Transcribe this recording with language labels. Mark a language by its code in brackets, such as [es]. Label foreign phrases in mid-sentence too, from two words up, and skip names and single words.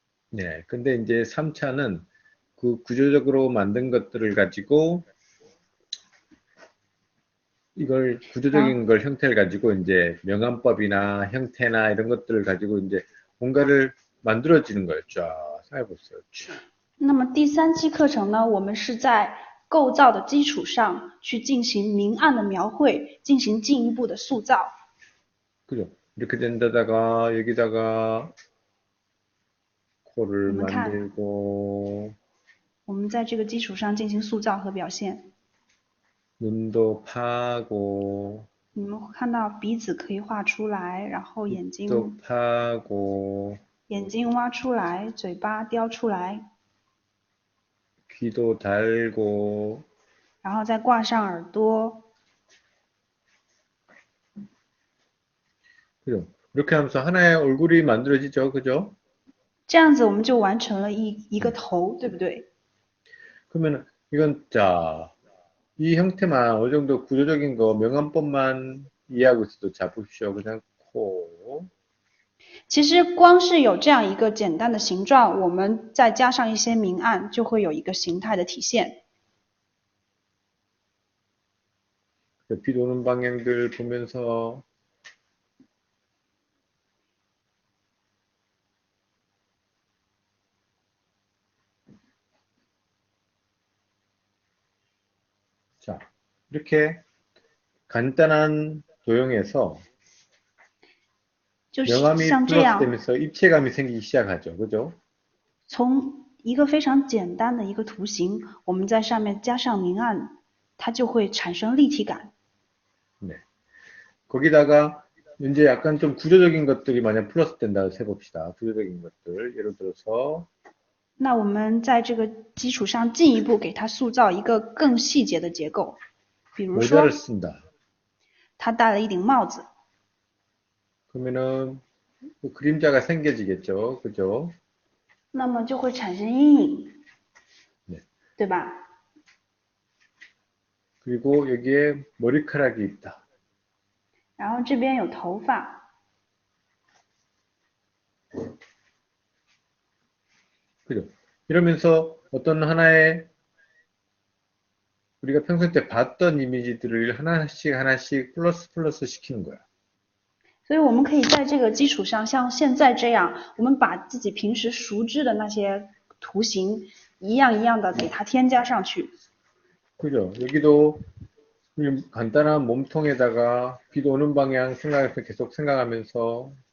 [ko] 네, 근데 이제 3차는 그 구조적으로 만든 것들을 가지고 이걸 [zh] 然后 [ko] 구조적인 걸 형태를 가지고 이제 명암법이나 형태나 이런 것들을 가지고 이제 뭔가를 만들어지는 거예요. 쫙 생각해 보세요. 쫙. [zh] 那么第三期课程呢，我们是在构造的基础上去进行明暗的描绘，进行进一步的塑造。 [ko] 그죠? 이렇게 된 데다가 여기다가 [zh] 我 [ko] 코를 [zh] 们看， [ko] 만들고 [zh] 我们在这个基础上进行塑造和表现。 [ko] 눈도 파고 [zh] 你们会看到鼻子可以画出来，然后眼 [ko] 입도 [zh] 睛 [ko] 파고 [zh] 挖出来，嘴巴雕出来， [ko] 귀도 달고 [zh] 然后再挂上耳朵。 [ko] 그죠? 이렇게 하면서 하나의 얼굴이 만들어지죠. 그죠? [zh] 这样子我们就完成了一个头，对不对？ [ko] 그러면 이건 자, 이 형태만 어느 정도 구조적인 거 명암법만 이해하고 있어도 자 보십시오. 그냥 코, [zh] 其实光是有这样一个简单的形状，我们再加上一些明暗，就会有一个形态的体现。 [ko] 비 도는 방향들 보면서 자, 이렇게 간단한 도형에서 [zh] 就是 [ko] 명암이 [zh] 像这 [ko] 플러스 [zh] 样， [ko] 되면서 입체감이 생기기 시작하죠. 그죠? [zh] 从一个非常简单的一个图形，我们在上面加上明暗，它就会产生立体感。 [ko] 네. 거기다가 이제 약간 좀 구조적인 것들이 만약 플러스 된다 해봅시다. 구조적인 것들. 예를 들어서 [zh] 那我们在这个基础上进一步给它塑造一个更细节的结构，比如 [ko] 모자를 [zh] 说， [ko] 쓴다. [zh] 它戴了一顶帽子， [ko] 그러면은 뭐 그림자가 생겨지겠죠. 그죠? [zh] 那么就会产生阴影， [ko] 네. [zh] 对吧？ [ko] 그리고 여기에 머리카락이 있다. [zh] 然后这边有头发， [ko] 그죠? 이러면서 어떤 하나의 우리가 평소 때 봤던 이미지들을 하나씩 하나씩 플러스 플러스 시키는 거야. [zh] 所以我们可以在这个基础上，像现在这样，我们把自己平时熟知的那些图形一样一样的给它添加上去。 [ko] 그죠? 여기도 간단한 몸통에다가 비도 오는 방향 생각해서 계속 생각하면서